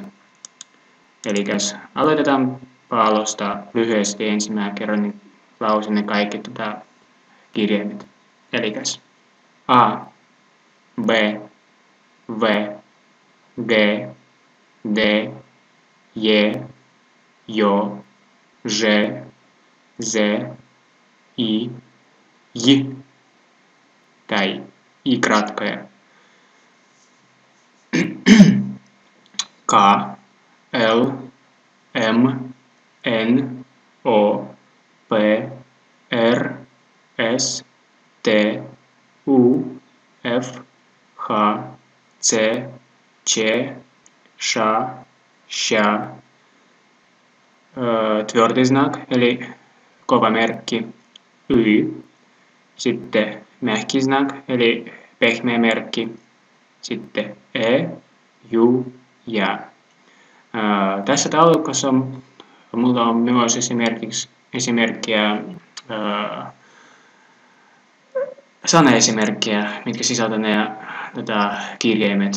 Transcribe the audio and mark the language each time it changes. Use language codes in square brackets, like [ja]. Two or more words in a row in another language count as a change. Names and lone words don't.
[fi] Eli aloitetaan alusta lyhyesti ensimmäinen kerran, niin lausin ne kaikki kirjaimet. Elikäs A, B, V, G, D, J, Jo, Ž, Z, I, J tai I kratkoja. K, L, M, N, O, P, R, S, T, U, F, H, C, C, Š, Š, [ru] твёрдый знак, [fi] eli kova merkki, Y, sitten [ru] мягкий знак, [fi] eli pehmeä merkki, sitten E, Ju, ja. Tässä taulukossa mulla on myös esimerkkiä sanaesimerkkejä, mitkä sisältää kirjaimet.